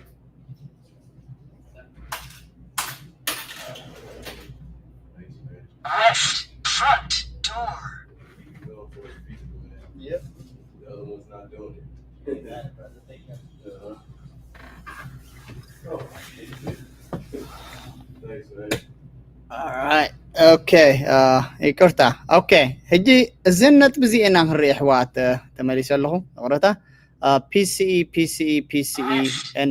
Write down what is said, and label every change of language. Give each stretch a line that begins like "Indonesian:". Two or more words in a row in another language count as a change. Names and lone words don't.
English: Left front door. Yep. The other one's not doing it. Thanks, man. Alright.
Tigrinya: Okay. ይቅርታ ኦኬ ሕጂ እዚ ነጥብ እዚአና ክንርኢ ኣሕዋት ተመሊሰ ኣለኹ ቅረታ
English: PCE PCE PCE and